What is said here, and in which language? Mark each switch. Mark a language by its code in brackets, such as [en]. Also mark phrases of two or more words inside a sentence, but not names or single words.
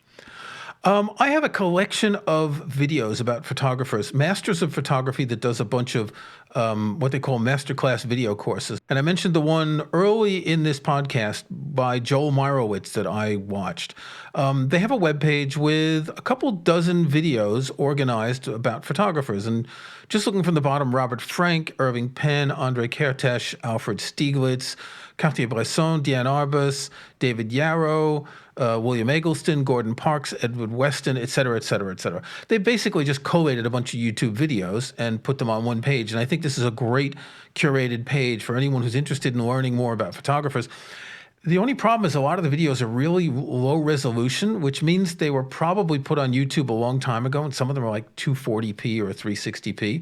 [en] I have a collection of videos about photographers, masters of photography that does a bunch of what they call masterclass video courses. And I mentioned the one early in this podcast by Joel Meyerowitz that I watched. They have a webpage with a couple dozen videos organized about photographers. And just looking from the bottom, Robert Frank, Irving Penn, Andre Kertész, Alfred Stieglitz, Cartier-Bresson, Deanne Arbus, David Yarrow, William Eggleston, Gordon Parks, Edward Weston, et cetera, et cetera, et cetera. They basically just collated a bunch of YouTube videos and put them on one page. And I think this is a great curated page for anyone who's interested in learning more about photographers. The only problem is a lot of the videos are really low resolution, which means they were probably put on YouTube a long time ago, and some of them are like 240p or 360p.